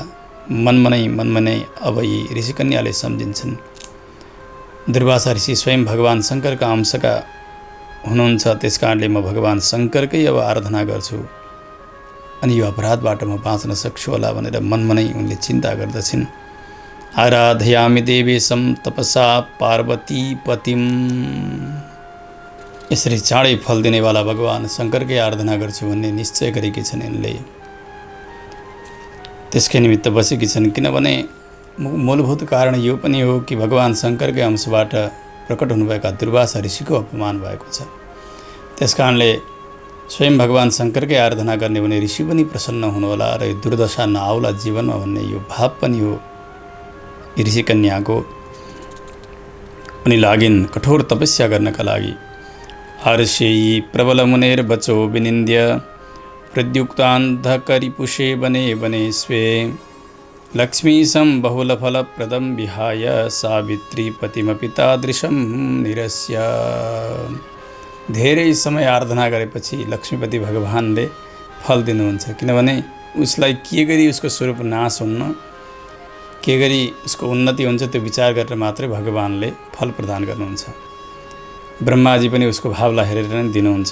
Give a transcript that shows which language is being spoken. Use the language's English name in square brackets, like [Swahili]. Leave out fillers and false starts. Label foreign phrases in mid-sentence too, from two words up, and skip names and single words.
[Nepali] मनमा नै अब यी ऋषिकन्याले सम्झिन्छन् दुर्वासा ऋषि स्वयं भगवान् शङ्करका अंशका हुनुहुन्छ। त्यस कारणले म भगवान् शङ्करकै अब आराधना गर्छु अनि यो अपराधबाट म बाँच्न सक्छु होला भनेर मनमा नै उनले चिन्ता गर्दछिन्। [Sanskrit] आराधयामि देवेशं तपसा पार्वती पतिम। [Nepali] यसरी चाँडै फल दिनेवाला भगवान् शङ्करकै आराधना गर्छु भन्ने निश्चय गरेकी छन् यिनले। त्यसकै निमित्त बसेकी छन्, किनभने मूलभूत कारण यो पनि हो कि भगवान् शङ्करकै अंशबाट प्रकट हुनुभएका दुर्वासा ऋषिको अपमान भएको छ। त्यस कारणले स्वयं भगवान् शङ्करकै आराधना गर्ने भने ऋषि पनि प्रसन्न हुनुहोला र यो दुर्दशा नआउला जीवनमा भन्ने यो भाव पनि हो ऋषि कन्याको। अनि लागिन् कठोर तपस्या गर्नका लागि। [Sanskrit] हर्षेयी प्रबल मुनेर बचो विनिन्द्य प्रद्युक्तान्धकरिपुषे बने बने स्वे लक्ष्मीशं बहुलफलप्रदं विहाय सावित्री पतिमपि तादृशं निरस्य। [Nepali] धेरै समय आराधना गरेपछि लक्ष्मीपति भगवानले फल दिनुहुन्छ, किनभने उसलाई के गरी उसको स्वरूप नाश हुन्न, के गरी उसको उन्नति हुन्छ त्यो विचार गरेर मात्रै भगवानले फल प्रदान गर्नुहुन्छ। ब्रह्माजी पनि उसको भावलाई हेरेर नै दिनुहुन्छ।